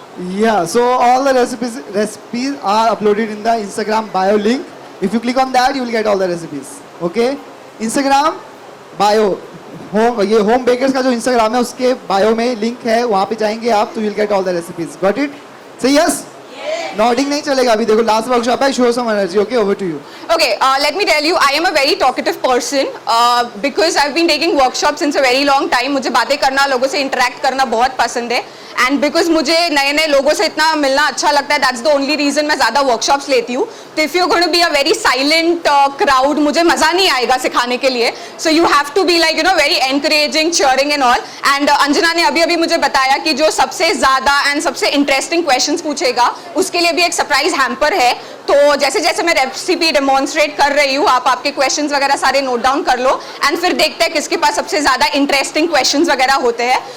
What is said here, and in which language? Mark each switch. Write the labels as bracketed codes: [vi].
[en] Yeah, so all the recipes are uploaded in the Instagram bio link. If you click on that, you will get all the recipes. Okay, Instagram bio. [hi] ये home bakers का जो Instagram है उसके bio में link है, वहाँ पे जाएंगे आप तो [en] you'll get all the recipes. Got it? Say yes. [hi] Nodding नहीं चलेगा अभी. देखो लास्ट वर्कशॉप है. [en] Show some energy. Okay, over to you. Okay, let me tell you, I am a very talkative person because I've been taking workshops since a very long time. [hi] मुझे बातें करना, लोगों से interact करना बहुत पसंद है. [en] And because [hi] मुझे नए नए लोगों से इतना मिलना अच्छा लगता है, [en] that's the only reason [hi] मैं ज़्यादा workshops लेती हूँ. तो [en] if you're going to be a very silent crowd, [hi] मुझे मज़ा नहीं आएगा सिखाने के लिए. [en] So you have to be like, you know, very encouraging, cheering and all. [hi] And Anjana ने अभी अभी मुझे बताया कि जो सबसे ज़्यादा and सबसे interesting questions पूछेगा, उसके लिए भी एक surprise hamper है. तो जैसे जैसे मैं रेसिपी डेमोन्स्ट्रेट कर रही हूँ, आप आपके क्वेश्चंस वगैरह सारे नोट डाउन कर लो, एंड फिर देखते हैं किसके पास सबसे ज़्यादा इंटरेस्टिंग क्वेश्चंस वगैरह होते हैं.